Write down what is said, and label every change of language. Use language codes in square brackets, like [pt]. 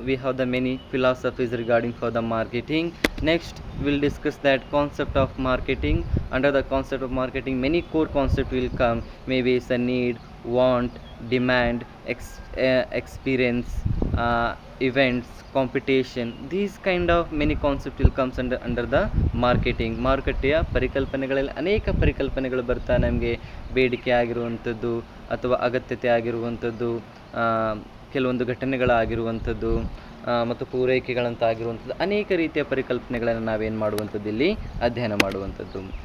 [en] We have the many philosophies regarding for the marketing. Next will discuss that concept of marketing. Under the concept of marketing many core concept will come. May be is a need, want, demand, experience, events, competition. These kind of many concepts will comes under the marketing. [kn] ಮಾರುಕಟ್ಟೆಯ ಪರಿಕಲ್ಪನೆಗಳಲ್ಲಿ ಅನೇಕ ಪರಿಕಲ್ಪನೆಗಳು ಬರ್ತಾ ನಮಗೆ ಬೇಡಿಕೆ ಆಗಿರುವಂಥದ್ದು ಅಥವಾ ಅಗತ್ಯತೆ ಆಗಿರುವಂಥದ್ದು, ಕೆಲವೊಂದು ಘಟನೆಗಳಾಗಿರುವಂಥದ್ದು ಮತ್ತು ಪೂರೈಕೆಗಳಂತಾಗಿರುವಂಥದ್ದು, ಅನೇಕ ರೀತಿಯ ಪರಿಕಲ್ಪನೆಗಳನ್ನು ನಾವೇನು ಮಾಡುವಂಥದ್ದು ಇಲ್ಲಿ ಅಧ್ಯಯನ ಮಾಡುವಂಥದ್ದು.